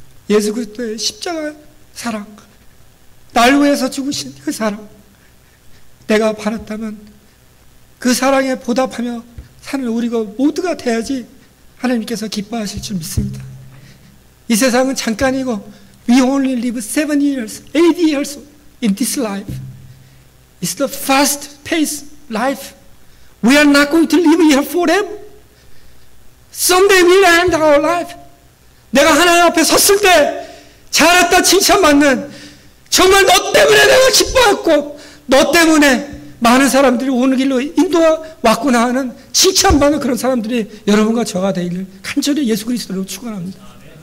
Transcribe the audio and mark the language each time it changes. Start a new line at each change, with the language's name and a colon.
Korean: 예수 그리스도의 십자가 사랑, 날 위해서 죽으신 그 사랑, 내가 받았다면 그 사랑에 보답하며 사는 우리가 모두가 돼야지 하나님께서 기뻐하실 줄 믿습니다. 이 세상은 잠깐이고
English: we only live 7 years, 8 years in this life. It's the fast-paced life. We are not going to live here forever. Someday we'll end our life.
Korean: 내가 하나님 앞에 섰을 때 잘했다 칭찬받는, 정말 너 때문에 내가 기뻐했고 너 때문에 많은 사람들이 오는 길로 인도왔구나 하는 칭찬받는 그런 사람들이 여러분과 저가 되기를 간절히 예수 그리스도로 축원합니다.